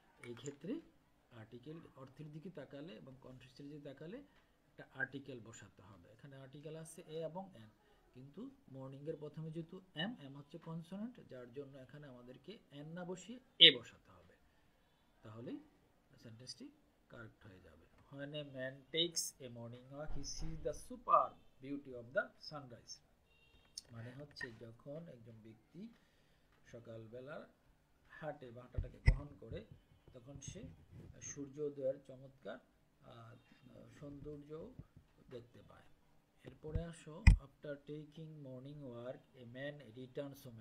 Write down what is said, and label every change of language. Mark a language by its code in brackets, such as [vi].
[bn] এই ক্ষেত্রে আর্টিকেল অর্থের দিকে তাকালে এবং কন্টেক্সটের দিকে তাকালে একটা আর্টিকেল বসাতে হবে। এখানে আর্টিকেল আছে এ এবং এন, কিন্তু মর্নিং এর প্রথমে যেহেতু এম হচ্ছে কনসোনেন্ট, যার জন্য এখানে আমাদেরকে এন না বসিয়ে এ বসাতে হবে, তাহলেই সেন্টেন্সটি কারেক্ট হয়ে যাবে। [en] When a man takes a morning walk, he sees the superb beauty of the sunrise. [bn] মানে হচ্ছে যখন একজন ব্যক্তি সকালবেলা হাঁটে বা হাঁটাটাকে গ্রহণ করে, তখন সে সূর্যোদয়ের চমৎকার সৌন্দর্য দেখতে পায়। এরপরে আসো, [en] After taking morning work a man returns home.